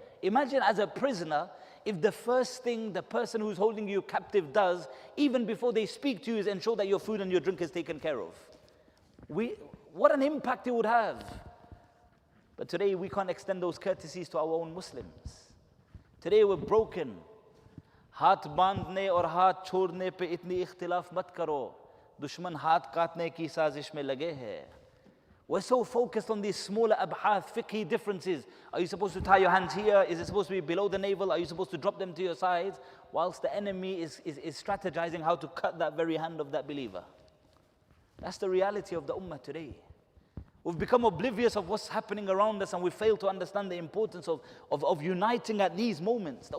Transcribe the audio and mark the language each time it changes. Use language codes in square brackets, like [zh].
[en] Imagine as a prisoner, if the first thing the person who's holding you captive does, even before they speak to you, is ensure that your food and your drink is taken care of. What an impact it would have. But today we can't extend those courtesies to our own Muslims. Today we're broken. [hi] हाथ बांधने और हाथ छोड़ने पे इतनी इख्तिलाफ मत करो. दुश्मन हाथ काटने की साजिश में लगे हैं. [en] We're so focused on these smaller abhath, fiqhi differences. Are you supposed to tie your hands here? Is it supposed to be below the navel? Are you supposed to drop them to your sides? Whilst the enemy is strategizing how to cut that very hand of that believer. That's the reality of the ummah today. We've become oblivious of what's happening around us, and we fail to understand the importance of uniting at these moments.